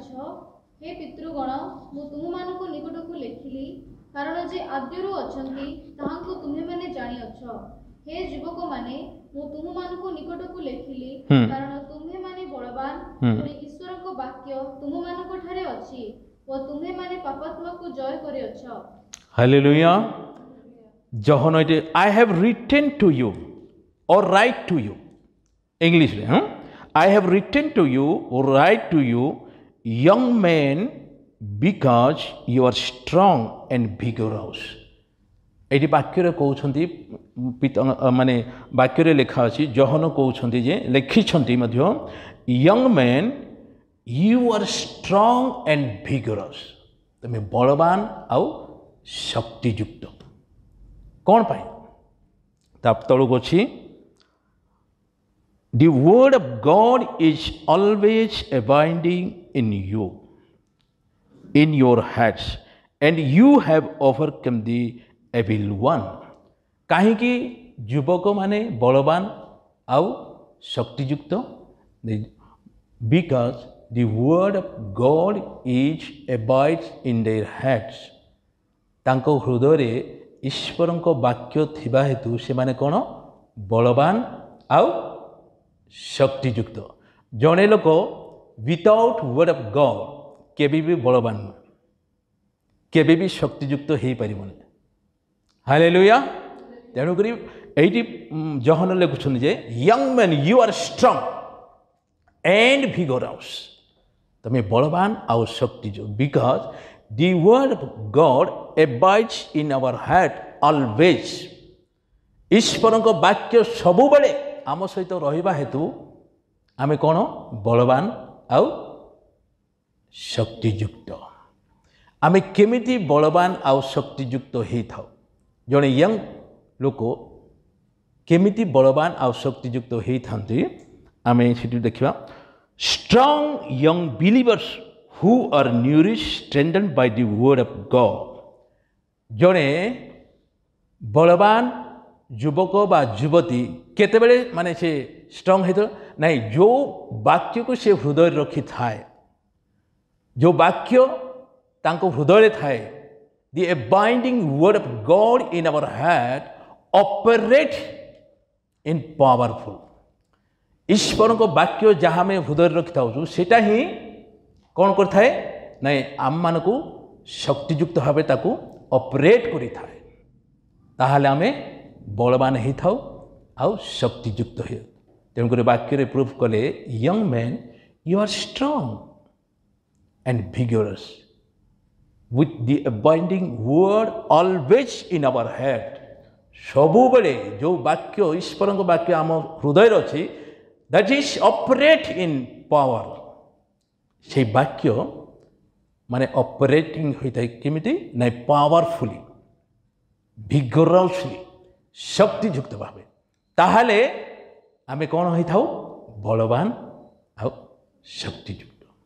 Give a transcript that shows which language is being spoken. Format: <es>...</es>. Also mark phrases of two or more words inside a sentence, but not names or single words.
<or>ହେ ପିତୃଗଣ ମୁଁ ତୁମମାନଙ୍କ ନିକଟକୁ ଲେଖିଲି କାରଣ ଯେ ଆଦ୍ୟରୁ ଅଛନ୍ତି ତାହାଙ୍କୁ ତୁମେମାନେ ଜାଣିଅଛ। ହେ ଯୁବକମାନେ ମୁଁ ତୁମମାନଙ୍କ ନିକଟକୁ ଲେଖିଲି କାରଣ ତୁମେମାନେ ବଳବାନ ପୁଣି ଈଶ୍ୱରଙ୍କ ବାକ୍ୟ ତୁମମାନଙ୍କ ଠାରେ ଅଛି ଓ ତୁମେମାନେ ପାପାତ୍ମାକୁ ଜୟ କରିଅଛ। ହାଲେଲୁୟା।</or> <en>ଜହନ ଏଠି I have written to you or write to you English ରେ I have written to you or write to you young men because you are strong and vigorous।</en> <or>ଏଠି ବାକ୍ୟରେ କହୁଛନ୍ତି ମାନେ ବାକ୍ୟରେ ଲେଖା ଅଛି ଜହନ କହୁଛନ୍ତି ଯେ ଲେଖିଛନ୍ତି ମଧ୍ୟ</or> <en>young men you are strong and vigorous।</en> <or>ତମେ ବଳବାନ ଆଉ ଶକ୍ତିଯୁକ୍ତ। କ'ଣ ପାଇଁ? ତା ତଳକୁ ଅଛି</or> <en>the word of God is always abiding in you in your hearts and you have overcome the evil one।</en> <or>କାହିଁକି ଯୁବକ ମାନେ ବଳବାନ ଆଉ ଶକ୍ତିଯୁକ୍ତ?</or> <en>because the word of God is abides in their hearts।</en> <or>ତାଙ୍କ ହୃଦୟରେ ଈଶ୍ୱରଙ୍କ ବାକ୍ୟ ଥିବା ହେତୁ ସେମାନେ କ'ଣ ବଳବାନ ଆଉ ଶକ୍ତିଯୁକ୍ତ। ଜଣେ ଲୋକ</or> <en>without word of God</en> <or>କେବେ ବି ବଳବାନ ନୁହେଁ, କେବେ ବି ଶକ୍ତିଯୁକ୍ତ ହେଇପାରିବନି। ହାଲେଲୁୟା। ତେଣୁକରି ଏଇଠି ଜହନ ଲେଖୁଛନ୍ତି ଯେ</or> <en>young man you are strong and vigorous.</en> <or>ତମେ ବଳବାନ ଆଉ ଶକ୍ତିଯୁକ୍ତ।</or> <en>because the word of God abides in our heart always।</en> <or>ଈଶ୍ୱରଙ୍କ ବାକ୍ୟ ସବୁବେଳେ ଆମ ସହିତ ରହିବା ହେତୁ ଆମେ କ'ଣ ବଳବାନ ଆଉ ଶକ୍ତିଯୁକ୍ତ। ଆମେ କେମିତି ବଳବାନ ଆଉ ଶକ୍ତିଯୁକ୍ତ ହେଇଥାଉ? ଜଣେ ୟଙ୍ଗ ଲୋକ କେମିତି ବଳବାନ ଆଉ ଶକ୍ତିଯୁକ୍ତ ହେଇଥାନ୍ତି ଆମେ ସେଠି ଦେଖିବା।</or> <en>strong young believers who are nourished strengthened by the word of God।</en> <or>ଜଣେ ବଳବାନ ଯୁବକ ବା ଯୁବତୀ କେତେବେଳେ ମାନେ ସେ ଷ୍ଟ୍ରଙ୍ଗ ହେଇଥିବ ନାଇଁ ଯେଉଁ ବାକ୍ୟକୁ ସେ ହୃଦୟରେ ରଖିଥାଏ, ଯେଉଁ ବାକ୍ୟ ତାଙ୍କ ହୃଦୟରେ ଥାଏ।</or> <en>the abiding word of God in our heart operate in powerful।</en> <or>ଈଶ୍ୱରଙ୍କ ବାକ୍ୟ ଯାହା ଆମେ ହୃଦୟରେ ରଖିଥାଉଛୁ ସେଇଟା ହିଁ କ'ଣ କରିଥାଏ ନାଇଁ ଆମମାନଙ୍କୁ ଶକ୍ତିଯୁକ୍ତ ଭାବେ ତାକୁ ଅପରେଟ୍ କରିଥାଏ। ତାହେଲେ ଆମେ ବଳବାନ ହେଇଥାଉ ଆଉ ଶକ୍ତିଯୁକ୍ତ ହେଉ। ତେଣୁକରି ବାକ୍ୟରେ ପ୍ରୁଫ୍ କଲେ</or> <en>young man you are strong and vigorous with the abiding word always in our heart।</en> <or>ସବୁବେଳେ ଯେଉଁ ବାକ୍ୟ ଈଶ୍ୱରଙ୍କ ବାକ୍ୟ ଆମ ହୃଦୟରେ ଅଛି</or> <en>that is operate in power।</en> <or>সেই ବାକ୍ୟ ମାନେ ଅପରେଟିଂ ହୋଇଥାଏ କେମିତି ନାଇଁ</or> <en>powerfully vigorously</en> <or>ଶକ୍ତିଯୁକ୍ତ ଭାବେ। ତାହେଲେ ଆମେ କ'ଣ ହେଇଥାଉ ବଳବାନ ଆଉ ଶକ୍ତିଯୁକ୍ତ।</or>